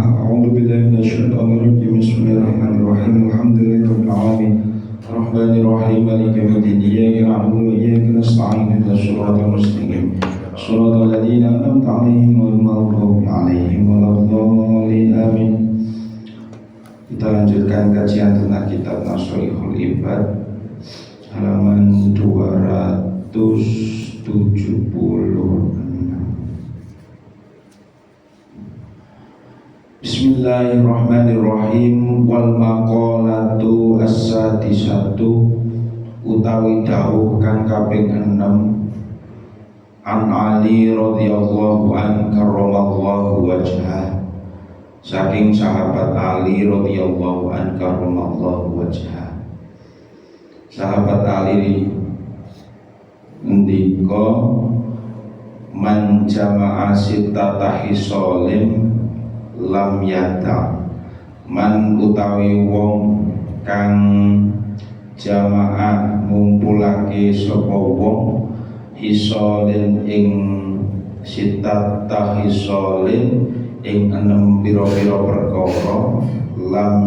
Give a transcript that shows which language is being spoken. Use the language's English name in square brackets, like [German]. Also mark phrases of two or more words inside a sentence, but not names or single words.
[Arabic] أعوذ بالله من الشيطان الرجيم. بسم الله الرحمن الرحيم. الحمد لله رب العالمين. الرحمن الرحيم. مالك يوم الدين. إياك نعبد وإياك نستعين. اهدنا الصراط المستقيم. صراط الذين أنعمت عليهم غير المغضوب عليهم ولا الضالين. [Indonesian] Amin. Kita lanjutkan kajian tentang kitab Nasrihul Ibad halaman 276. [Arabic] بسم الله الرحمن الرحيم. والمقالة السادسة [Javanese] utawi dawuh kang kaping 6 [Arabic] عن Ali رضي الله عن كرم الله وجهه, [Javanese] saking sahabat Ali [Arabic] رضي الله عن كرم الله وجهه. [Javanese] Sahabat Ali ngendika [Arabic] من جمع ستة خصال لم يدع, [Javanese] man utawi wong kang jamaah ngumpulake sapa wong hisolin ing [Arabic] ستة خصال [Javanese] ing enem pira-pira perkara lam